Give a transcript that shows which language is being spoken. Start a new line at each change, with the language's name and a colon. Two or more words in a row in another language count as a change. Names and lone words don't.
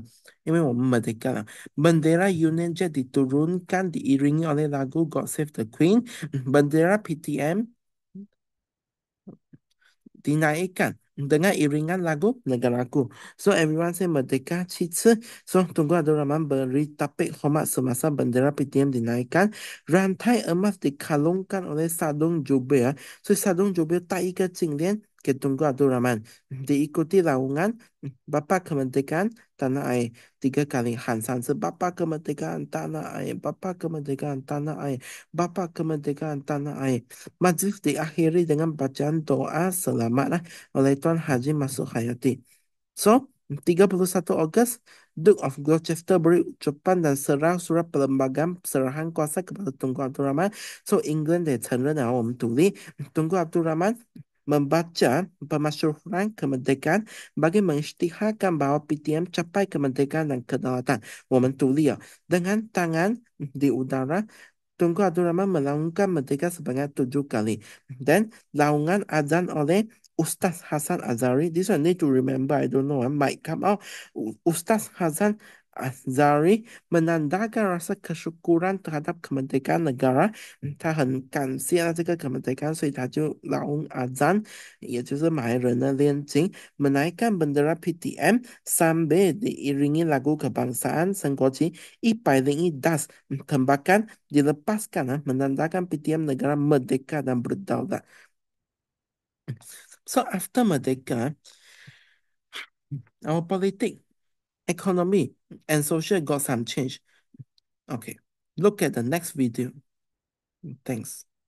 Chinese: 因为我们 merdeka 了.
Malay: Bendera Union Jack diturunkan diiringi oleh lagu God Save the Queen. Bendera PTM dinaikkan dengan iringan lagu negaraku.
English: So everyone say Merdeka 7次.
Malay: So Tunku Abdul Rahman beri tapik hormat semasa bendera PTM dinaikkan. Rantai emas dikalungkan oleh Sadung Jubir.
Chinese: So Sadung Jubir 戴一个颈链给 Tunku Abdul Rahman.
Malay: Diikuti laungan Bapa Kemerdekaan Tanah Air. 3 kali han 3次 Bapa Kemerdekaan Tanah Air. Bapa Kemerdekaan Tanah Air. Bapa Kemerdekaan Tanah Air. Majlis diakhiri dengan bacaan doa selamat oleh Tuan Haji Masud Hayati. So, 31 Ogos, Duke of Gloucester beri ucapan dan serah surat perlembagaan serahan kuasa kepada Tunku Abdul Rahman.
Chinese: So, England 也承认了我们独立.
Malay: Tunku Abdul Rahman membaca pemasyhuran kemerdekaan bagi mengisytiharkan bahawa PTM capai kemerdekaan dan kedaulatan.
Chinese: 我们独立了.
Malay: Dengan tangan di udara, Tunku Abdul Rahman melaungkan merdeka sebanyak 7 kali. Dan laungan azan oleh Ustaz Hasan Azari.
English: This one need to remember. I don't know. Might come out.
Malay: Ustaz Hasan Azari menandakan rasa kesyukuran terhadap kemerdekaan negara.
Chinese: 他很感谢这个 kemerdekaan, 所以他就
Malay: laung azan,
Chinese: 也就是埋人的炼金,
Malay: menaikkan bendera PTM sambil diiringi lagu kebangsaan Sengkoci 101 das tembakan dilepaskan, menandakan PTM negara merdeka dan berdaulat.
English: So after Merdeka, our politics, economy, and social got some change. Okay, look at the next video. Thanks.